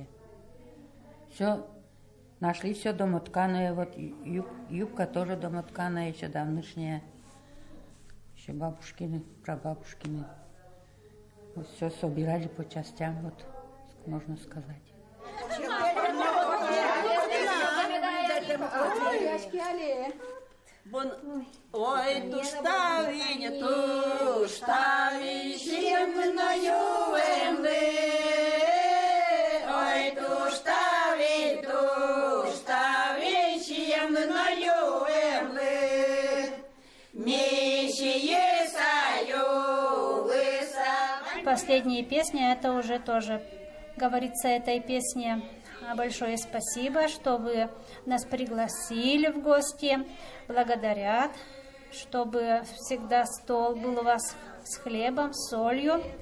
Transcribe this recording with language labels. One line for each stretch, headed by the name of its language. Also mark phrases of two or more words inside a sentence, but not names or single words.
Russian: Все нашли, все домотканое, вот юбка тоже домотканая, еще давнишняя, еще бабушкины, прабабушкины. Вот все собирали по частям, вот можно сказать.
Udmurt: Ой, туштавиня, щемною емли. Ой, туштавинь, щемною емли. Мещие саю лыса.
Russian: Последняя песня, это уже тоже говорится этой песне. Большое спасибо, что вы нас пригласили в гости. Благодарят, чтобы всегда стол был у вас с хлебом, с солью.